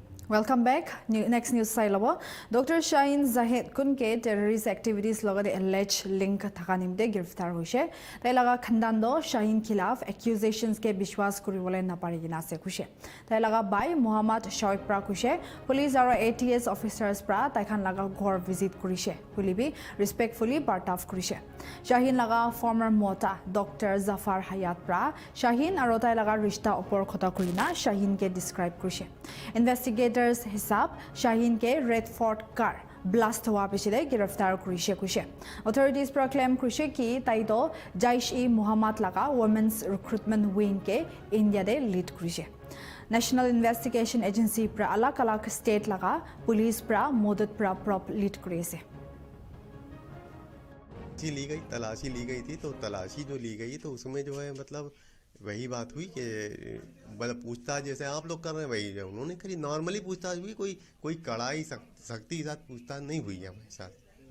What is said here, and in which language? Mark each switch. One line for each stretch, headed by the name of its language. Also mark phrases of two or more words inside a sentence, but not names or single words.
English: Welcome back. Next news
Naga Pidgin: sai labo. Dr. Shaheen Zahid kun ke
English: terrorist activities
Naga Pidgin: logade
English: alleged link
Naga Pidgin: thakanimde girftar hoise. Tai laga khandan do Shaheen khilaf accusations ke bishwas kuribole na parigina ase khushe. Tai laga bai Muhammad Shoaib pra khushe. Police aro
English: ATS officers
Naga Pidgin: pra tai khan laga ghor visit kurise. Pulibi respectfully bartaf kurise. Shaheen laga former mota Dr. Zafar Hayat pra Shaheen aro tai laga rishta opor khota kurina Shaheen ke describe kurise. Investigators hisab Shaheen ke Red Fort
English: car blast
Naga Pidgin: hua pichide giraftar kurise kushe.
English: Authorities proclaim
Naga Pidgin: kushe ki taido Jaish-e-Muhammad laga
English: women's recruitment wing
Naga Pidgin: ke India de lead kurise. National Investigation Agency pra alak state laga police pra modad pra prop lead kurise.
Hindi: ली गई तलाशी ली गई थी, तो तलाशी जो ली गई तो उसमें जो है मतलब वही बात हुई कि मतलब पूछताछ जैसे आप लोग कर रहे हैं वही जो उन्होंने करी, नॉर्मली पूछताछ हुई, कोई कड़ाई सख्ती के साथ पूछताछ नहीं हुई है हमारे साथ।